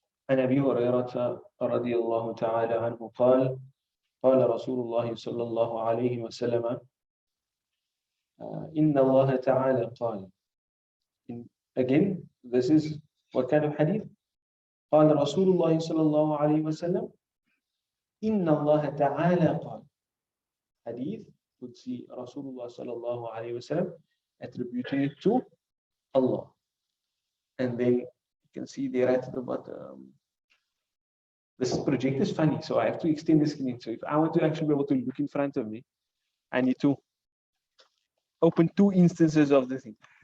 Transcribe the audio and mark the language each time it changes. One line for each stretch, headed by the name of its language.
Arabic: عن أبي هريرة رضي الله تعالى عنه قال قال رسول الله صلى الله عليه وسلم إن الله تعالى قال.
English: Again, this is what kind of hadith?
Arabic: قال رسول الله صلى الله عليه وسلم إن الله تعالى قال.
English: Hadith would see Rasulullah صلى الله عليه وسلم attributing it to Allah. And then you can see there at the bottom. This project is funny, so I have to extend the screen. So if I want to actually be able to look in front of me, I need to open two instances of the thing.